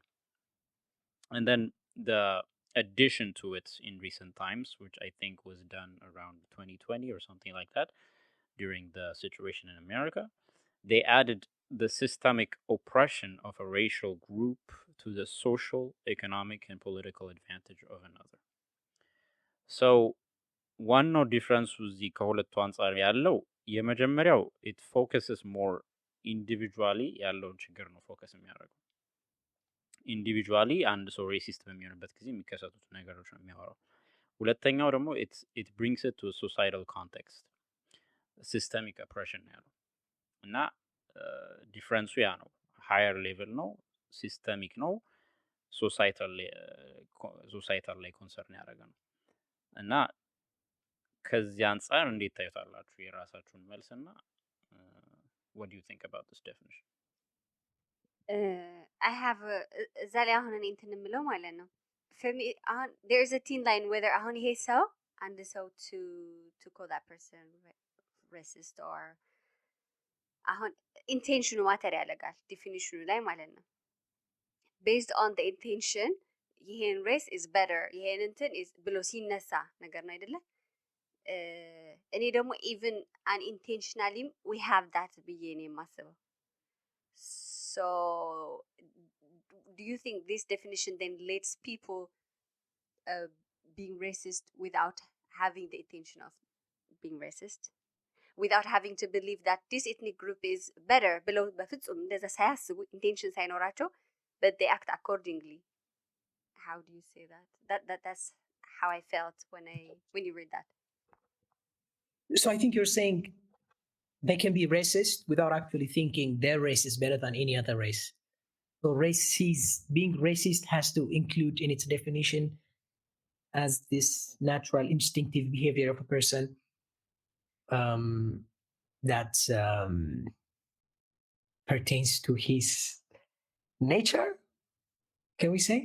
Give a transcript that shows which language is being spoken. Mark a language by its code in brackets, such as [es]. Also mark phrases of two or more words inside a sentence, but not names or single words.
[en] And then the addition to it in recent times, which I think was done around 2020 or something like that, during the situation in America, they added the systemic oppression of a racial group to the social, economic, and political advantage of another. So, [am] ዋናው ዲፍረንሱ እዚህ ከሁለቱ አንጻር ያለው የመጀመሪያው [en] it focuses more individually [am] ያለውን ችግር ነው ፎከስ የሚያደርገው ኢንዲቪጁዋሊ አንድ ሰው ሬሲስት በሚሆንበት ጊዜ የሚከሰቱት ነገሮች ነው የሚያወራው። ሁለተኛው ደግሞ [en] it brings it to a societal context systemic oppression [am] ነው ያለው እና ዲፍረንሱ ያ ነው [en] higher level [am] ነው ሲስተሚክ ነው ሶሳይታል ላይ ኮንሰርን ያደረገ ነው እና ከዚህ አንጻር እንዴት ታዩታላችሁ የራሳችሁን መልስና [en] what do you think about this definition? I have [am] እዛ ላይ አሁን እኔ እንትን የምለው ማለት ነው [en] for me [am] አሁን [en] there is a thin line whether [am] አሁን ይሄ ሰው አንድ ሰው [en] to call that person racist or [am] አሁን ኢንቴንሽኑ ማተር ያደርጋል ዲፊኒሽኑ ላይ ማለት ነው [en] based on the intention [am] ይሄን [en] race is better [am] ይሄን እንትን is ብሎ ሲነሳ ነገር ነው አይደለ እኔ ደግሞ [en] even unintentionally we have that [am] ብዬ ነው የማስበው። So [en] do you think this definition then lets people being racist without having the intention of being racist, without having to believe that this ethnic group is better [am] ብለው በፍጹም እንደዛ ሳያስቡ ኢንቴንሽን ሳይኖራቸው [en] but they act accordingly? How do you say that? That's how I felt when you read that. So I think you're saying they can be racist without actually thinking their race is better than any other race. So being racist has to include in its definition as this natural instinctive behavior of a person that pertains to his nature, can we say?